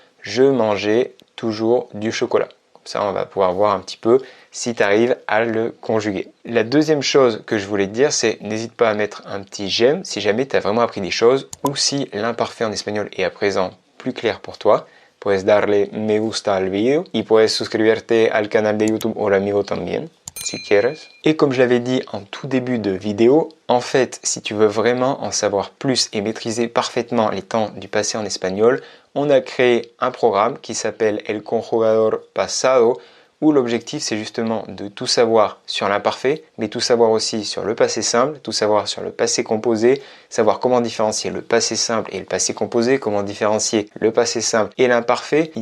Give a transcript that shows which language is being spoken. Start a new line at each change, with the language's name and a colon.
French: Je mangeais toujours du chocolat. Comme ça, on va pouvoir voir un petit peu si tu arrives à le conjuguer. La deuxième chose que je voulais te dire, c'est n'hésite pas à mettre un petit j'aime si jamais tu as vraiment appris des choses ou si l'imparfait en espagnol est à présent plus clair pour toi.
Spanish: Puedes darle me gusta al video y puedes suscribirte al canal de YouTube Hola Amigo también, si quieres.
French: Et comme je l'avais dit en tout début de vidéo, en fait, si tu veux vraiment en savoir plus et maîtriser parfaitement les temps du passé en espagnol, on a créé un programme qui s'appelle El Conjugador Pasado, où l'objectif c'est justement de tout savoir sur l'imparfait, mais tout savoir aussi sur le passé simple, tout savoir sur le passé composé, savoir comment différencier le passé simple et le passé composé, comment différencier le passé simple et l'imparfait.